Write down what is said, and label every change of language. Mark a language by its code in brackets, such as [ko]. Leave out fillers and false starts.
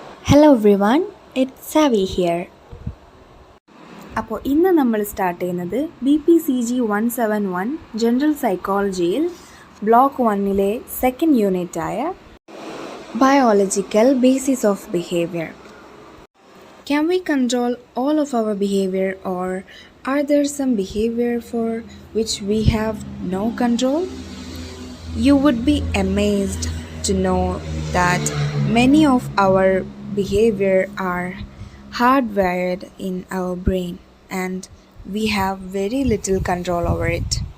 [en] Hello everyone, it's Savvy here. [ml] അപ്പോൾ ഇന്ന് നമ്മൾ സ്റ്റാർട്ട് ചെയ്യുന്നത് BPCG 171 ജനറൽ സൈക്കോളജിയിൽ block 1-ലെ second യൂണിറ്റായ biological basis of behaviour. [en] Can we control all of our behavior, or are there some behavior for which we have no control? You would be amazed to know that many of our behavior are hardwired in our brain and we have very little control over it.